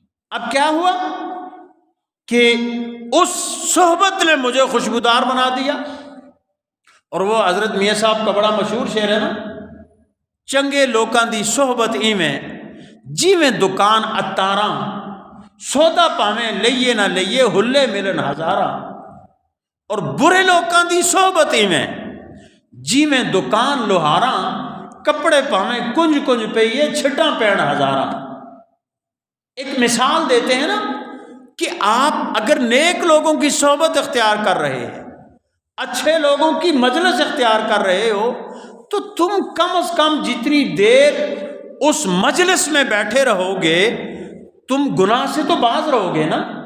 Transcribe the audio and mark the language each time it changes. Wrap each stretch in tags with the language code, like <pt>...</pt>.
<ur>اب کیا ہوا کہ اس صحبت نے مجھے خوشبودار بنا دیا. اور وہ حضرت میاں صاحب کا بڑا مشہور شعر ہے نا،</ur> <pa>چنگے لوکاں دی صحبت ایویں جیویں دکان اتاراں، سودا پاویں لئیے نہ لئیے ہلے ملن ہزاراں. اور برے لوکاں دی صحبت ایویں جیویں دکان لوہاراں، کپڑے پاویں کنج کنج پئیے چھٹاں پین ہزاراں.</pa> <ur>ایک مثال دیتے ہیں نا کہ آپ اگر نیک لوگوں کی صحبت اختیار کر رہے ہیں، اچھے لوگوں کی مجلس اختیار کر رہے ہو، تو تم کم از کم جتنی دیر اس مجلس میں بیٹھے رہو گے تم گناہ سے تو باز رہو گے نا.</ur>